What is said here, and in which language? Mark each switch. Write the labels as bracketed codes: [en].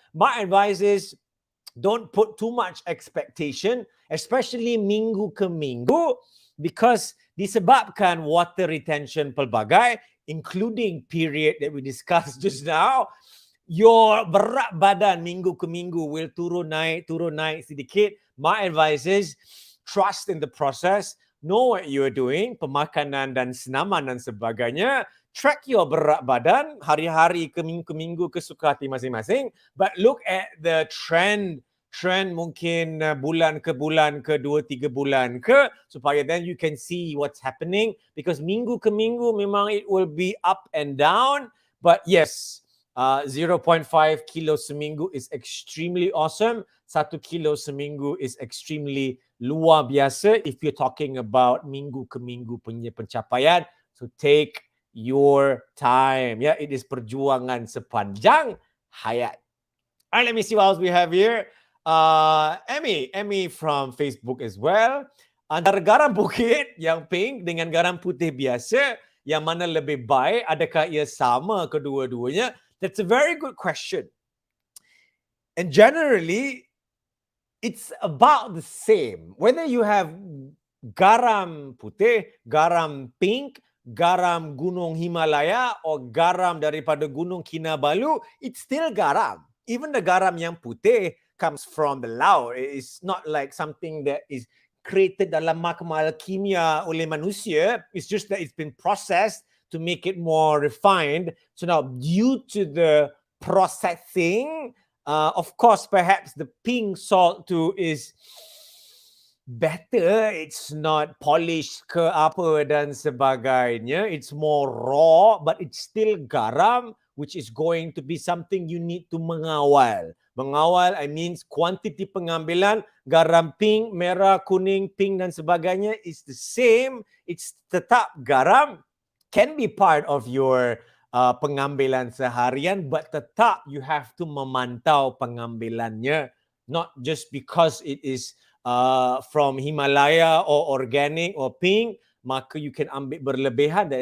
[en] My advice is don't put too much expectation, especially [ms] minggu ke minggu, [en] because [ms] disebabkan [en] water retention pelbagai, including period that we discussed just now, your berat badan minggu ke minggu will [ms] turun naik sedikit. [en] My advice is trust in the process. Know what you're doing, [ms] pemakanan dan senaman dan sebagainya. [en] Track your [ms] berat badan hari-hari ke minggu ke suka hati masing-masing. [en] But look at the trend [ms] mungkin bulan ke 2-3 bulan ke, supaya [en] then you can see what's happening. Because [ms] minggu ke minggu memang [en] it will be up and down. But yes, 0.5 kilo seminggu is extremely awesome. 1 kilo seminggu is extremely [ms] luar biasa [en] if you're talking about [ms] minggu ke minggu punya pencapaian. [en] So take your time. Yeah, it is [ms] perjuangan sepanjang hayat. [en] All right, let me see what else we have here. Emmy from Facebook as well. [ms] antara garam bukit yang pink dengan garam putih biasa, yang mana lebih baik? Adakah ia sama kedua-duanya? [en] That's a very good question. And generally, it's about the same. Whether you have [ms] garam putih, garam pink, [en] garam Gunung Himalaya, or [ms] garam daripada Gunung Kinabalu, [en] it's still garam. Even the garam [ms] yang putih [en] comes from the laut. It's not like something that is created [ms] dalam mahkamah kimia oleh manusia. [en] It's just that it's been processed to make it more refined. So now, due to the processing, of course, perhaps the pink salt too is better. It's not polished [ms] ke apa dan sebagainya. [en] It's more raw, but it's still garam, which is going to be something you need to [ms] mengawal. Mengawal, [en] I mean [ms] kuantiti pengambilan garam pink, merah, kuning, pink dan sebagainya [en] is the same. It's [ms] tetap garam. [en] Can be part of your [ms] pengambilan seharian, [en] but tetap you have to [ms] memantau pengambilannya, [en] not just because it is from Himalaya or organic or pink, maka you can [ms] ambil berlebihan.